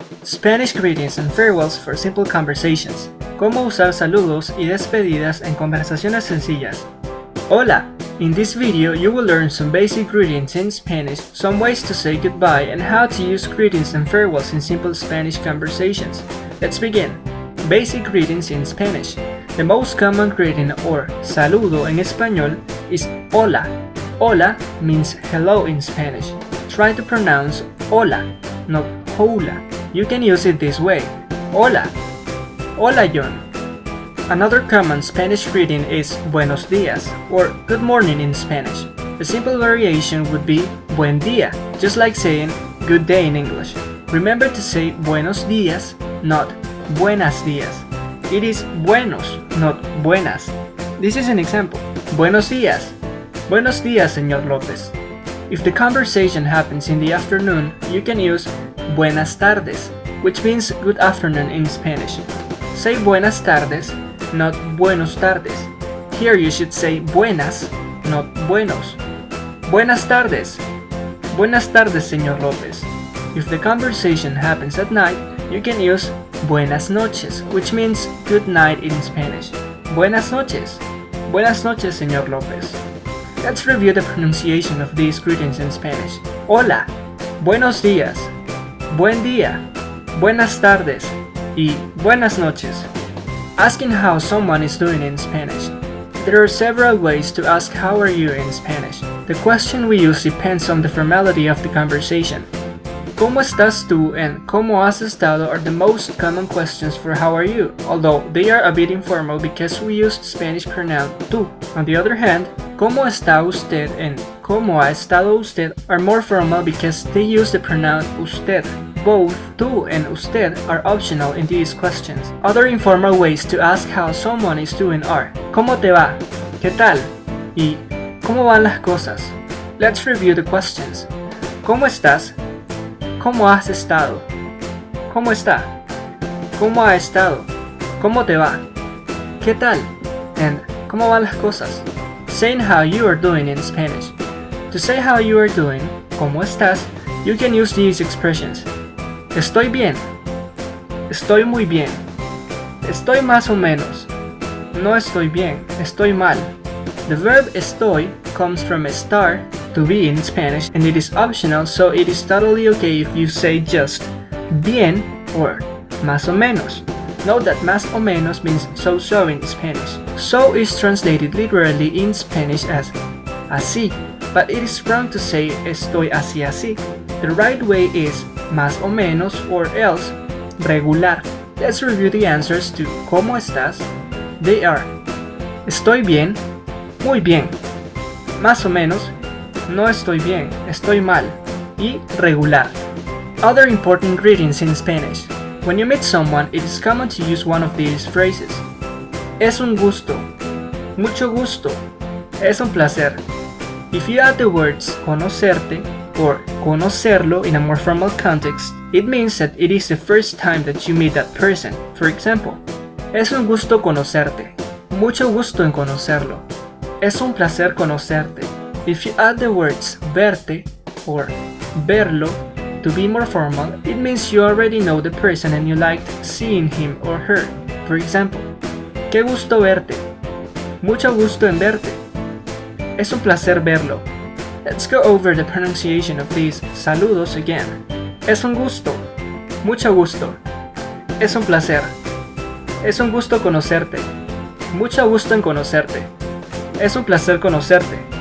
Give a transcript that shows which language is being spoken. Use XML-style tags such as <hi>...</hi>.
<en>Spanish greetings and farewells for simple conversations.</en> <es>Cómo usar saludos y despedidas en conversaciones sencillas. Hola!</es> <en>In this video, you will learn some basic greetings in Spanish, some ways to say goodbye, and how to use greetings and farewells in simple Spanish conversations. Let's begin. Basic greetings in Spanish. The most common greeting or saludo en español is hola. Hola means hello in Spanish. Try to pronounce hola, not hola. You can use it this way.</en> <es>Hola. Hola, John.</es> <en>Another common Spanish greeting is buenos días or good morning in Spanish. A simple variation would be buen día, just like saying good day in English. Remember to say buenos días, not buenas días. It is buenos, not buenas. This is an example.</en> <es>Buenos días. Buenos días, señor López.</es> <en>If the conversation happens in the afternoon, you can use buenas tardes, which means good afternoon in Spanish. Say buenas tardes, not buenos tardes. Here you should say buenas, not buenos.</en> <es>Buenas tardes. Buenas tardes, señor López.</es> <en>If the conversation happens at night, you can use buenas noches, which means good night in Spanish.</en> <es>Buenas noches. Buenas noches, señor López.</es> <en>Let's review the pronunciation of these greetings in Spanish.</en> <es>Hola, buenos días, buen día, buenas tardes, y buenas noches.</es> <en>Asking how someone is doing in Spanish. There are several ways to ask how are you in Spanish. The question we use depends on the formality of the conversation.</en> <es>¿Cómo estás tú</es> <en>and ¿cómo has estado are the most common questions for how are you, although they are a bit informal because we used Spanish pronoun tú. On the other hand,</en> <es>¿cómo está usted</es> <en>and ¿cómo ha estado usted are more formal because they use the pronoun usted. Both tú and usted are optional in these questions. Other informal ways to ask how someone is doing are</en> <es>¿Cómo te va? ¿Qué tal? Y ¿Cómo van las cosas?</es> <en>Let's review the questions.</en> <es>¿Cómo estás? ¿Cómo has estado? ¿Cómo está? ¿Cómo ha estado? ¿Cómo te va? ¿Qué tal?</es> <en>And</en> <es>¿cómo van las cosas?</es> <en>Saying how you are doing in Spanish. To say how you are doing, ¿cómo estás? You can use these expressions.</en> <es>Estoy bien. Estoy muy bien. Estoy más o menos. No estoy bien. Estoy mal.</es> <en>The verb estoy comes from estar, to be in Spanish, and it is optional, so it is totally okay if you say just bien or</en> <es>más o menos.</es> <en>Note that más o menos means so in Spanish. So is translated literally in Spanish as así, but it is wrong to say</en> <es>estoy así.</es> <en>The right way is más o menos or else regular. Let's review the answers to ¿Cómo estás? They are</en> <es>estoy bien, muy bien, más o menos, no estoy bien, estoy mal, y regular.</es> <en>Other important greetings in Spanish. When you meet someone, it is common to use one of these phrases.</en> <es>Es un gusto, mucho gusto, es un placer.</es> <en>If you add the words conocerte or conocerlo in a more formal context, it means that it is the first time that you meet that person. For example,</en> <es>es un gusto conocerte, mucho gusto en conocerlo, es un placer conocerte.</es> <en>If you add the words verte or verlo to be more formal, it means you already know the person and you liked seeing him or her. For example,</en> <es>qué gusto verte, mucho gusto en verte, es un placer verlo.</es> <en>Let's go over the pronunciation of these saludos again.</en> <es>Es un gusto, mucho gusto, es un placer, es un gusto conocerte, mucho gusto en conocerte, es un placer conocerte.</es>